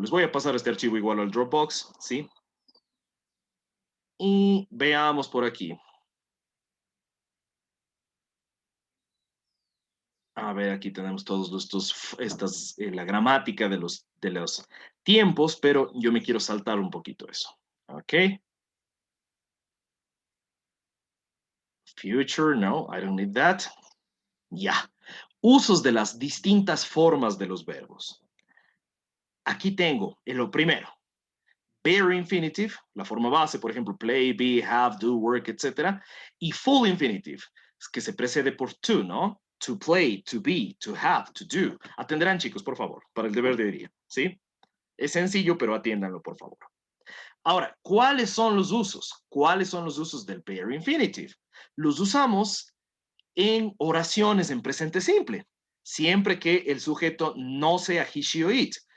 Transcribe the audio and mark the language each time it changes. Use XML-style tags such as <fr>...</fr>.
<es>Les voy a pasar este archivo igual al Dropbox, ¿sí? Y veamos por aquí. A ver, aquí tenemos todos la gramática de los tiempos, pero yo me quiero saltar un poquito eso. ¿Ok?</es> <en>Future, no, I don't need that.</en> <es>Ya. Usos de las distintas formas de los verbos. Aquí tengo lo primero. Bare infinitive, la forma base, por ejemplo, play, be, have, do, work, etc. Y full infinitive, que se precede por to, ¿no?</es> <en>To play, to be, to have, to do.</en> <es>Atenderán, chicos, por favor, para el deber de hoy día, ¿sí? Es sencillo, pero atiéndanlo, por favor. Ahora, ¿cuáles son los usos? ¿Cuáles son los usos del bare infinitive? Los usamos en oraciones en presente simple, siempre que el sujeto no sea he, she o it.</es>